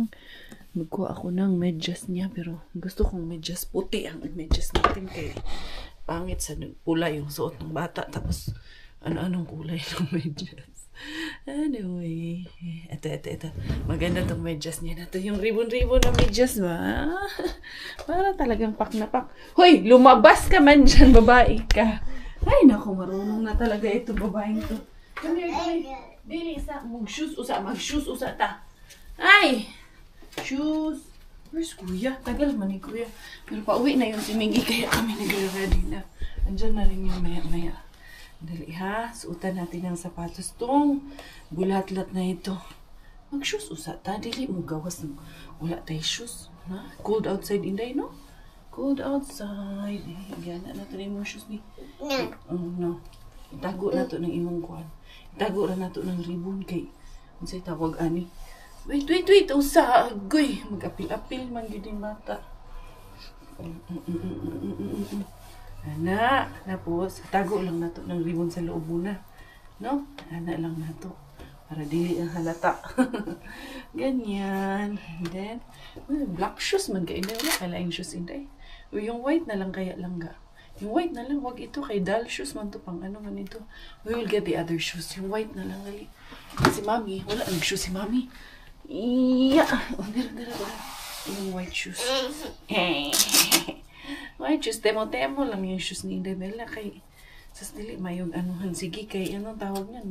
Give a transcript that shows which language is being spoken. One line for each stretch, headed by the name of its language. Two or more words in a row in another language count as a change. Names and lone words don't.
Filipino: Magkuha ako ng medyas niya, pero gusto kong medyas puti ang medyas natin kay pangit sa pula yung suot ng bata, tapos ano-anong kulay ng medyas. Anyway, ito. Maganda tong medyas niya. Ito yung ribbon-ribbon na medyas ba? Para talagang pak na pak. Hoy, lumabas ka man dyan, babae ka. Ay, naku, marunong na talaga ito, babaeng to.
English: Come here.
Cebuano: Dili, mag-shoes usa ta. Ay!
English: Shoes. Where's Kuya?
Filipino: Tagal man ni Kuya. Pero pauwi na yun si Miggy kaya kami nagre-ready na. Andyan na rin yung maya-maya. Dali ha. Suotan natin ang sapatos tong bulat-lat na ito.
Cebuano: Mag-shoes usa ta.
Filipino: Dili mo gawas ng wala tayo shoes. Ha?
English: Cold outside Inday, no? Cold outside.
Cebuano: Yan na rin mo shoes ni. No. Itago na to ng imong kuhan. Itago na to ng ribbon kay. Ano sa'y tawag ani?
English: Wait.
Cebuano: Usa. Agoy.
Filipino: Mag-apil-apil man yun yung bata. Ana. Tapos, tago lang na to ng ribbon sa loob muna.
Cebuano: No? Ana lang na to. Para dili ang halata.
Filipino: Ganyan.
English: And then, black shoes
Cebuano: man kayo. Wala kalaing shoes hindi.
Filipino: Yung white na lang kaya lang ga. Yung white na lang. Wag ito kay doll shoes man to. Pang ano man ito.
English: We will get the other shoes.
Filipino: Yung white na lang. Si Mami. Wala nag-shoes si Mami.
Cebuano: Iya. Dira. Yung
English: white shoes. White shoes.
Cebuano: Temo-temo lang yung shoes ni Inday Bella. Kay, sas dili, mayong anuhan.
Filipino: Sige, kay, anong tawag niyan?